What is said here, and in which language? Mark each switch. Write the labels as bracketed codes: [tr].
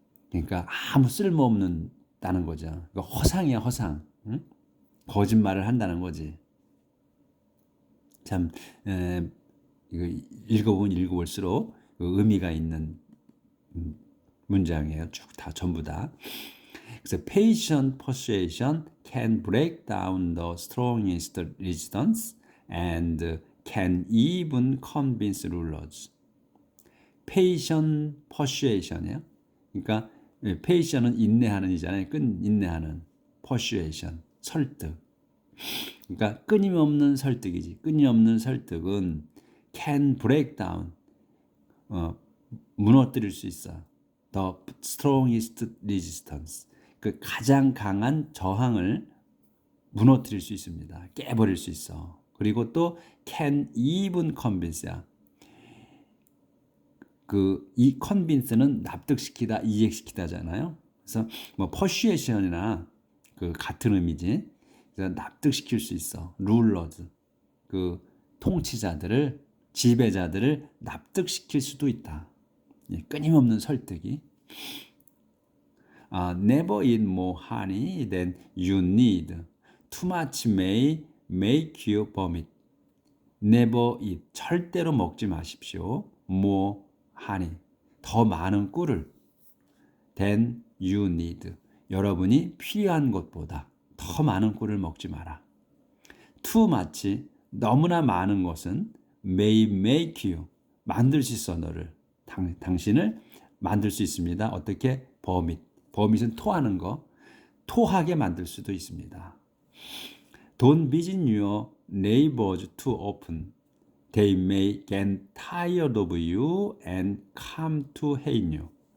[ko] 그러니까 아무 쓸모없다는 거죠. 그러니까 허상이야, 허상. 응? 거짓말을 한다는 거지. 참 이거 읽어보면 읽어볼수록 그 의미가 있는 문장이에요. 쭉 다 전부 다. [en] 그래서 patient persuasion can break down the strongest resistance and can even convince rulers. patient persuasion이야. [ko] 그러니까 patient은 인내하는 이잖아요. 인내하는 persuasion 설득. 그러니까 끊임없는 설득이지. 끊임없는 설득은 [en] can break down [ko] 무너뜨릴 수 있어. [en] The strongest resistance [ko] 그 가장 강한 저항을 무너뜨릴 수 있습니다. 깨버릴 수 있어. 그리고 또 [en] can even convince [ko] 야. 이 convince는 납득시키다, 이해시키다잖아요. 그래서 뭐 persuasion이나 그 같은 의미지. 그래서 납득시킬 수 있어. rulers 그 통치자들을 지배자들을 납득시킬 수도 있다. 끊임없는 설득이. [en] Never eat more honey than you need. Too much may make you vomit. Never eat. [ko] 절대로 먹지 마십시오. [en] More honey. [ko] 더 많은 꿀을. [en] Than you need. [ko] 여러분이 필요한 것보다 더 많은 꿀을 먹지 마라. [en] Too much. [ko] 너무나 많은 것은 [en] may make you. [ko] 만들 수 있어 너를. 당신을 만들 수 있습니다. 어떻게? vomit. vomit은 토하는 거. 토하게 만들 수도 있습니다. [en] Don't visit your neighbors too often. They may get tired of you and come to hate you.